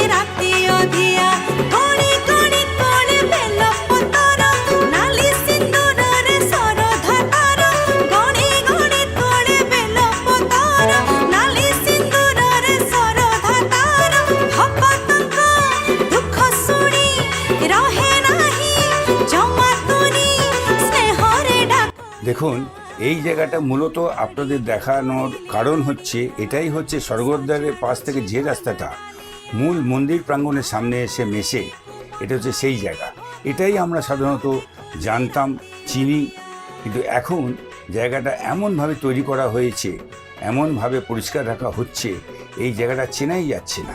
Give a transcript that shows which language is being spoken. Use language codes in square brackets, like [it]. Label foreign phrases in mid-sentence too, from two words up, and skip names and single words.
[or] ରାତି ଅଧିଆ ଗଣି ଗଣି ତୋଳେ ବେଲ ପତର ନାଲି ସିନ୍ଦୁରରେ ସରଧା ତାର ଗଣି ଗଣି ତୋଳେ ବେଲ ପତର ନାଲି ସିନ୍ଦୁରରେ ସରଧା ତାର ଭକ୍ତଙ୍କ ଦୁଃଖ ଶୁଣି ରହେ ନାହିଁ ଜମା ତୁନି ସ୍ନେହରେ ଡାକ। [bn] দেখুন এই জায়গাটা মূলত আপনাদের দেখানোর কারণ হচ্ছে এটাই হচ্ছে স্বর্গদ্বারের পাশ থেকে যে রাস্তাটা মূল মন্দির প্রাঙ্গণের সামনে এসে মেশে এটা হচ্ছে সেই জায়গা। এটাই আমরা সাধারণত জানতাম চিনি, কিন্তু এখন জায়গাটা এমনভাবে তৈরি করা হয়েছে, এমনভাবে পরিষ্কার রাখা হচ্ছে, এই জায়গাটা চেনাই যাচ্ছে না।